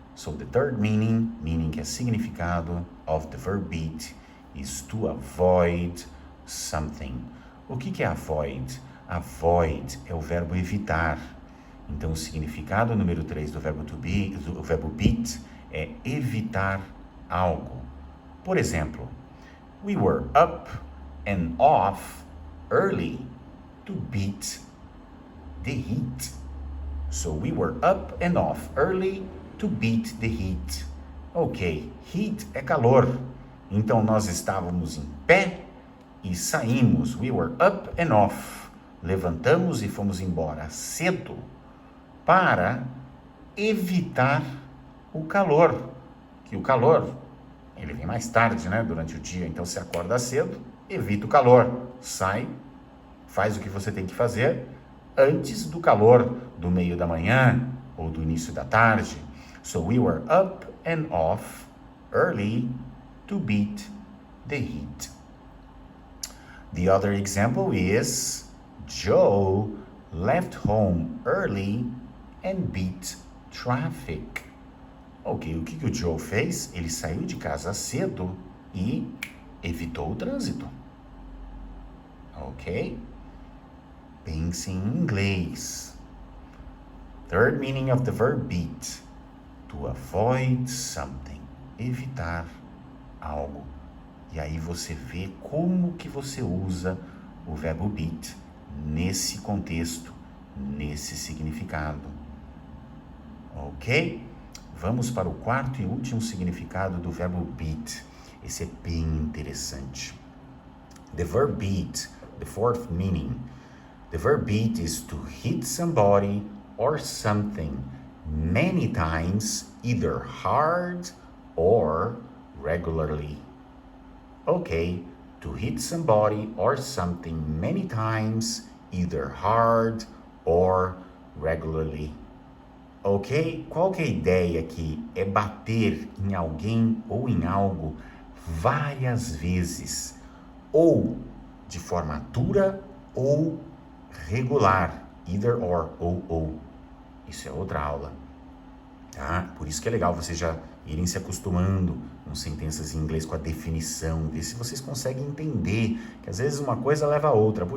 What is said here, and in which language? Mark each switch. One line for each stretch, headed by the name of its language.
English: So the third meaning
Portuguese: que é significado
English: of the verb beat, is to avoid something.
Portuguese: O que é avoid? Avoid é o verbo evitar. Então o significado número 3 do verbo to be, do verbo beat, é evitar algo. Por exemplo,
English: we were up and off early to beat the heat. So we were up and off early to beat the heat.
Portuguese: Ok, heat é calor. Então nós estávamos em pé e saímos.
English: We were up and off.
Portuguese: Levantamos e fomos embora cedo para evitar o calor. Que o calor, ele vem mais tarde, né? Durante o dia. Então você acorda cedo, evita o calor. Sai, faz o que você tem que fazer antes do calor do meio da manhã ou do início da tarde.
English: So we were up and off early to beat the heat. The other example is Joe left home early and beat traffic.
Portuguese: Ok, o que o Joe fez? Ele saiu de casa cedo e evitou o trânsito. Ok? Pense em inglês.
English: Third meaning of the verb beat. To avoid something.
Portuguese: Evitar algo. E aí você vê como que você usa o verbo beat nesse contexto, nesse significado. Ok? Vamos para o quarto e último significado do verbo beat. Esse é bem interessante.
English: The verb beat, the fourth meaning. The verb beat is to hit somebody or something many times, either hard or regularly. Ok, to hit somebody or something many times, either hard or regularly.
Portuguese: Ok? Qual que é a ideia aqui? É bater em alguém ou em algo várias vezes, ou de forma dura ou regular,
English: either or,
Portuguese: ou. Isso é outra aula, tá? Por isso que é legal vocês já irem se acostumando com sentenças em inglês, com a definição, ver se vocês conseguem entender, que às vezes uma coisa leva a outra.